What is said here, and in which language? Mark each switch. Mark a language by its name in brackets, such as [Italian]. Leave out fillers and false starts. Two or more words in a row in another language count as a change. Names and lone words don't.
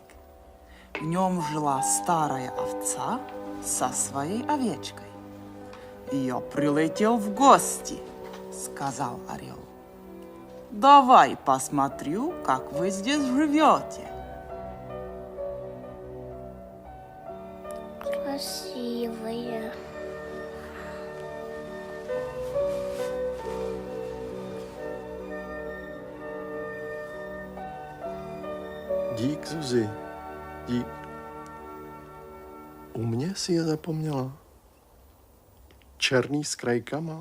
[Russian] В нем жила старая овца со своей овечкой. «Я прилетел в гости», — сказал орел. «Давай посмотрю, как вы здесь живете». Красивые. [Czech] Dík, Zuzi. Dík. U mě si je zapomněla. Černý s krajkama.